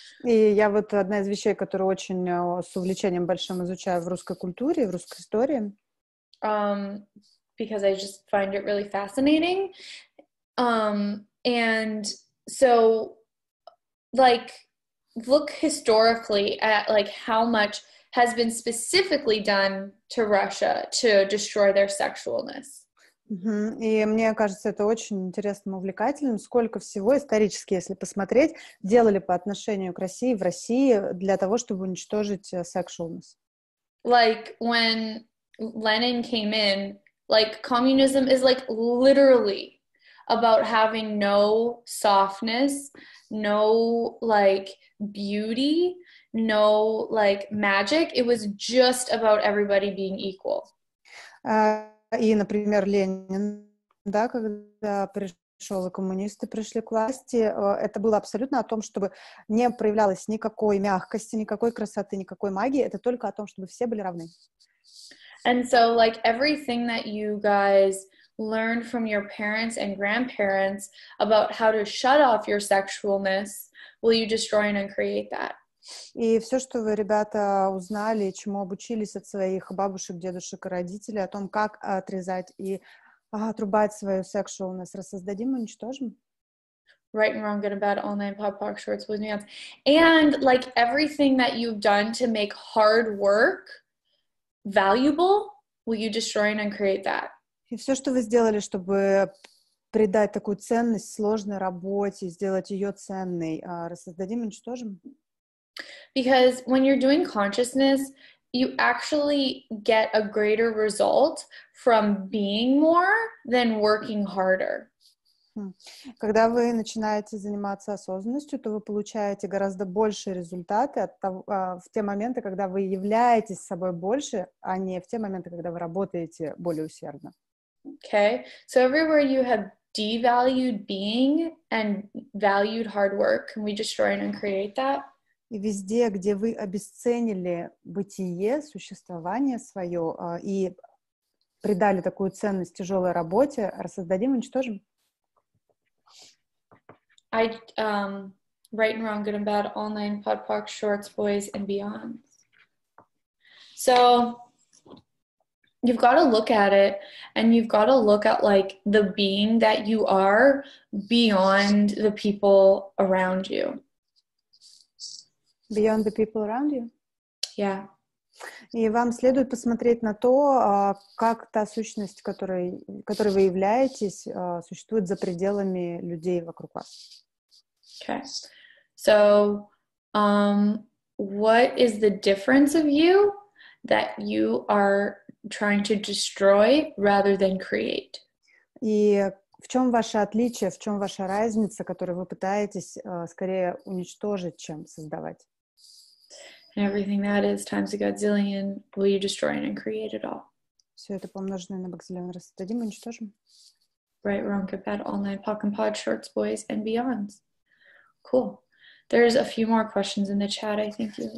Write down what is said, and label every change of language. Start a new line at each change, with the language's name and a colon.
Russian: И я вот одна из вещей, которую очень с увлечением большим изучаю в русской культуре, в русской истории.
English: Because I just find it really fascinating. And so like look historically at like how much has been specifically done to Russia to destroy their sexualness.
Russian: И мне кажется, это очень интересным, увлекательным. Сколько всего исторически, если посмотреть, делали по отношению к России в России для того, чтобы уничтожить sexualness.
English: Like when Lenin came in, like communism is like literally about having no softness, no like beauty, no like magic. It was just about everybody being equal.
Russian: И, например, Ленин, да, когда пришел, и коммунисты пришли к власти, это было абсолютно о том, чтобы не проявлялось никакой мягкости, никакой красоты, никакой магии, это только о том, чтобы все были равны.
English: And so, like, everything that you guys learned from your parents and grandparents about how to shut off your sexualness, will you destroy and uncreate that?
Russian: И все, что вы, ребята, узнали, чему обучились от своих бабушек, дедушек и родителей, о том, как отрезать и отрубать свою sexualness, рассоздадим, уничтожим.
English: Right and wrong, good and bad, all nine, pop, pop, shorts, boys, and and like everything that you've done to make hard work valuable, will you destroy and uncreate that?
Russian: И все, что вы сделали, чтобы придать такую ценность сложной работе, сделать ее ценной, рассоздадим, уничтожим.
English: Because when you're doing consciousness, you actually get a greater result from being more than working harder.
Russian: Когда вы начинаете заниматься осознанностью, то вы получаете гораздо большие результаты в те моменты, когда вы являетесь собой больше, а не в те моменты, когда вы работаете более усердно.
English: Okay, so everywhere you have devalued being and valued hard work, can we destroy and uncreate that?
Russian: И везде, где вы обесценили бытие, существование свое и придали такую ценность тяжелой работе, рассоздадим, уничтожим.
English: Right and wrong, good and bad, online, podpoc, shorts, boys, and beyond. So you've got to look at it, and you've got to look at like the being that you are beyond the people around you. Beyond the people around you? Yeah.
Russian: И вам следует посмотреть на то, как та сущность, которой вы являетесь, существует за пределами людей вокруг вас.
English: Okay. So, what is the difference of you that you are trying to destroy rather than create?
Russian: И в чем ваше отличие, в чем ваша разница, которую вы пытаетесь скорее уничтожить, чем создавать?
English: And everything that is times a godzillion, will you destroy and create it all?
Russian: Все это помноженное на бакзиллион рассадим и уничтожим.
English: Right, wrong, good, bad, online, pock and pod, shorts, boys, and beyonds. Cool. There's a few more questions in the chat, I think.